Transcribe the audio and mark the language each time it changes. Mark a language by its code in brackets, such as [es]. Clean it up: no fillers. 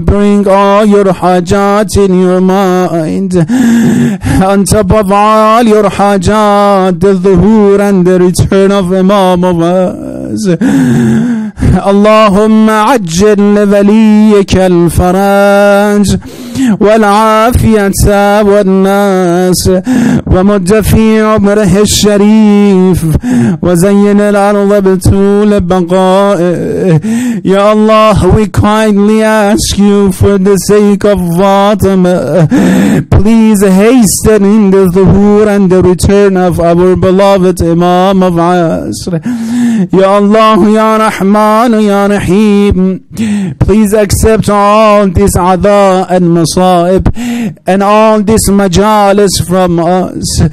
[en] Bring all your hajat in your mind. On top of all your hajat, the dhuhur and the return of Imam of us. [ar] اللهم عجل لوليك الفرج والعافية والناس ومد في عمره الشريف وزين الأرض بطول بقائه. [en] Ya Allah, we kindly ask you for the sake of Fatima, please hasten in the dhuhur and the return of our beloved Imam of Asr. Ya Allah, Ya Rahman, Ya Rahim, please accept all this adha and masaib and all this majalis from us.